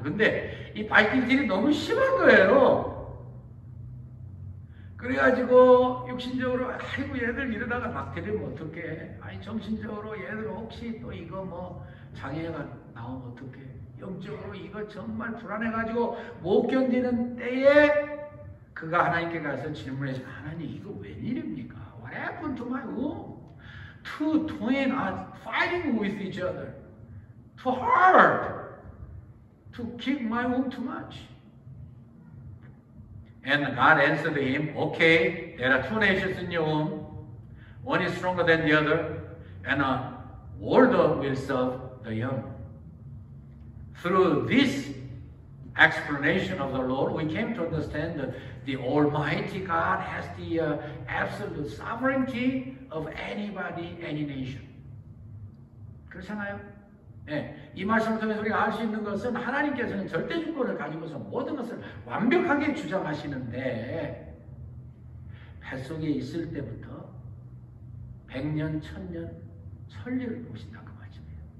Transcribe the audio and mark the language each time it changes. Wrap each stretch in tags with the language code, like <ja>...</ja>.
<ko>근데 이 발길질이 너무 심한 거예요. 그래가지고 육신적으로 아이고 얘들 이러다가 막 때리면 어떡해. 아니 정신적으로 얘들 혹시 또 이거 뭐 장애가 나오면 어떡해. 영적으로 이거 정말 불안해가지고 못 견디는 때에 그가 하나님께 가서 질문해서 하나님 이거 웬일입니까?</ko> <en>What happened to my womb? Two twins are fighting with each other. Too hard to keep my womb too much. And God answered him, okay, there are two nations in your womb. One is stronger than the other, and an older will serve the young. Through this explanation of the Lord, we came to understand that the Almighty God has the absolute sovereignty of anybody, any nation.</en> <ko>그렇잖아요? 네, 이 말씀을 통해서 우리가 알 수 있는 것은 하나님께서는 절대 주권을 가지고서 모든 것을 완벽하게 주장하시는데 뱃속에 있을 때부터 100년, 1000년, 천리를 보신다 그 말씀이에요.</ko>